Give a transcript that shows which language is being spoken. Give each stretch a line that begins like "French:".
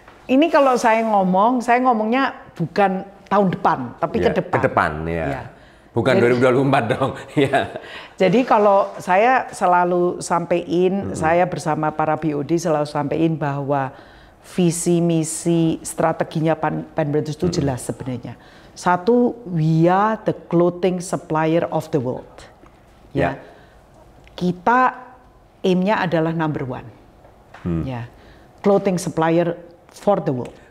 Indonesian: Ini kalau saya ngomongnya bukan tahun depan, tapi ke depan. Ke depan, ya. Bukan jadi, 2024 dong. Ya. Jadi kalau saya selalu sampaikan, saya bersama para BOD selalu sampaikan bahwa visi misi strateginya Pan Brothers itu jelas sebenarnya. Satu,
English: we are the clothing supplier of the world.
Indonesian: Ya. Kita aimnya adalah
English: number one.
Indonesian: Ya.
English: Clothing supplier for the world.